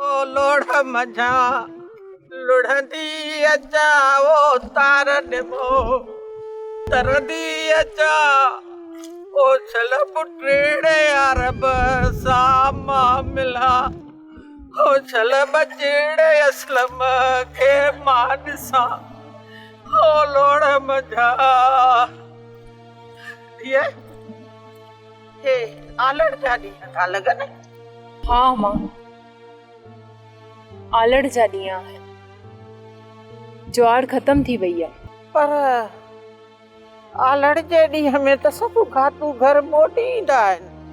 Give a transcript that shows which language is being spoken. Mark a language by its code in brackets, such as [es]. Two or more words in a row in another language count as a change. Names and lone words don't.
[sd] लोढ़ मझा लुढ़ंदी अचा ओ तार निमो तरदी अचा ओ छल पुटड़े अरब सामा मिला ओ छल बचड़े असलम के मानसा ओ लोढ़ मझा ये आलड़ जा ॾींहं था लॻनि। हाँ मां, आलड़ जा ॾींहं आहिनि। ज्वार ख़त्म थी वई आहे। पर आलड़ जे ॾींहं में त सभु घाटू घर मोटी ईंदा आहिनि।